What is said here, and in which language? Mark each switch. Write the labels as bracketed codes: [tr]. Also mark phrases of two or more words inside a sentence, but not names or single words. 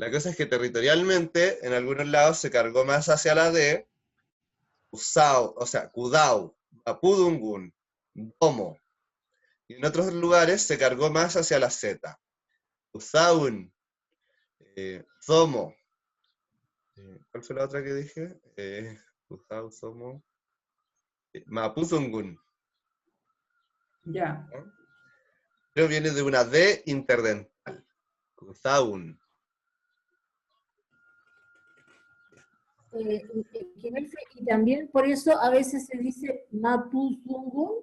[es] La cosa es que territorialmente, en algunos lados se cargó más hacia la D, Cusau, o sea, [arn] Kudau, Mapudungun, Domo. [es] Y en otros lugares se cargó más hacia la Z. [arn] Usaun, Zomo. [es] ¿Cuál fue la otra que dije? [arn] Usau, Zomo. Mapuzungun. [es] Ya. ¿No? Pero viene de una D interdental. Usaun. Y también por eso a veces se dice Mapuzungun.